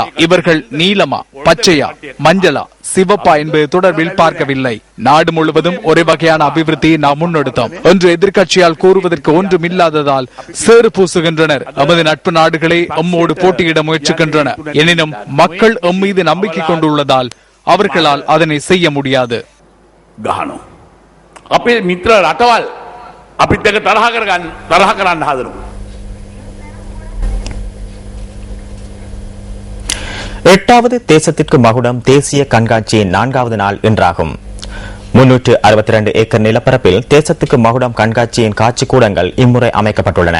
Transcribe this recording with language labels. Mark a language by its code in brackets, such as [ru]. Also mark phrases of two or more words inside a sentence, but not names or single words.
[ta] இவர்கள் நீலமா, பச்சையா, மஞ்சளா, சிவப்பா என்பது தொடர்பில் பார்க்கவில்லை. நாடு முழுவதும் ஒரே வகையான அபிவிருத்தியை நாம் முன்னெடுத்தோம் என்று எதிர்க்கட்சியால் கூறுவதற்கு ஒன்றும் இல்லாததால் சேறு பூசுகின்றனர். எமது நட்பு நாடுகளை எம்மோடு போட்டியிட முயற்சிக்கின்றன. எனினும் மக்கள் எம் மீது நம்பிக்கை கொண்டுள்ளதால் அவர்களால் அதனை செய்ய முடியாது. [si] අපේ මිත්‍ර රටවල් අපිත් එක්ක තරහ කරන්න හදනවා. [ta] 8வது தேசத்திற்கு மகுடம் தேசிய கண்காட்சியின் 4வது நாள் இன்றாகும். 362 ஏக்கர் நிலப்பரப்பில் தேசத்துக்கு மகுடம் கண்காட்சியின் காட்சி கூடங்கள் இம்முறை அமைக்கப்பட்டுள்ளன.